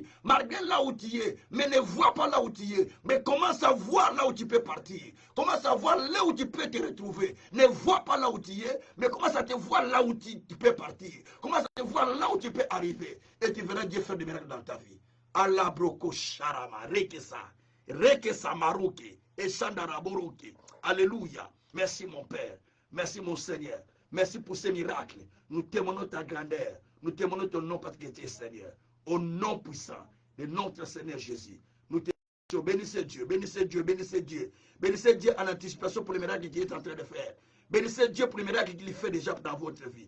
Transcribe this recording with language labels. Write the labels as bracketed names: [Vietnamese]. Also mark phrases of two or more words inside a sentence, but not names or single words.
[French] Malgré là où tu es, mais ne vois pas là où tu es. Mais commence à voir là où tu peux partir. Commence à voir là où tu peux te retrouver. Ne vois pas là où tu es, mais commence à te voir là où tu peux partir. Commence à te voir là où tu peux arriver. Et tu verras Dieu faire des miracles dans ta vie. Allah broko sharama, rekesa maruki. Et Shandaraboroki. Alléluia. Merci mon Père. Merci mon Seigneur. Merci pour ces miracles. Nous témoignons ta grandeur. Nous témoignons ton nom parce que tu es Seigneur. Au nom puissant de notre Seigneur Jésus. Nous témoignons. Bénissez Dieu. Bénissez Dieu. Bénissez Dieu. Bénissez Dieu en anticipation pour les miracles qu'il est en train de faire. Bénissez Dieu pour les miracles qu'il fait déjà dans votre vie.